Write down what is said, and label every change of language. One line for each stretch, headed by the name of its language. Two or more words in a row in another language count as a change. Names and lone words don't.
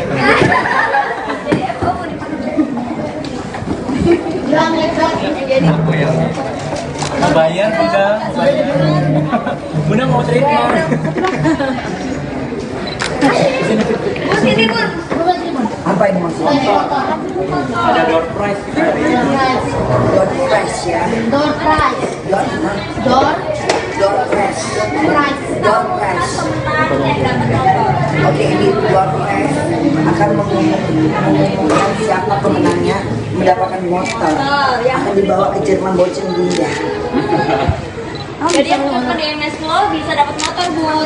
Indonesian: Bayar Bunda, bayar. Bunda mau cerita. Sini Bun. Apa ini maksudnya? Ada
English: door prize
Indonesian: kita hari ini.
English: Door prize ya. Door prize. Door prize. Door prize.
Indonesian: Oke, ini
English: door prize
Indonesian: akan mengumumkan siapa pemenangnya mendapatkan motor. Akan dibawa ke Jerman Bochen Bunda. Jadi yang telepon di MS Flow bisa dapat motor Bun.